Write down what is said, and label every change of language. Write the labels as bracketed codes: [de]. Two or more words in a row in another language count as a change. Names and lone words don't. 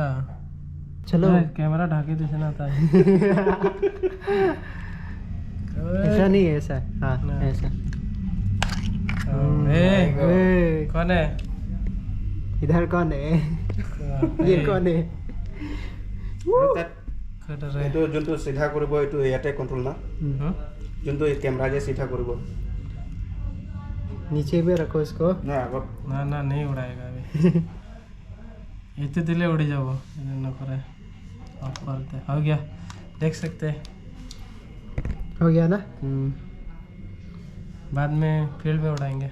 [hi] चलो कैमरा ढाके दिखना था। ऐसा नहीं है, ऐसा। हाँ ऐसा। कौन है इधर? कौन है? ये कौन है? [as] এইটো যোনটো সিধা কৰিব এইটো ইয়াতে কন্ট্ৰোল না, যোনটো কেমেৰা যে সিধা কৰিব। [hi] नीचे में रखो इसको। [as] ना আগত [hi] ना नहीं उड़ाएगा अभी। इतने दिले उड़ी जाओ न करे। ऑफ करते हो गया, देख सकते हैं। हो गया ना। बाद में फील्ड में उड़ाएंगे।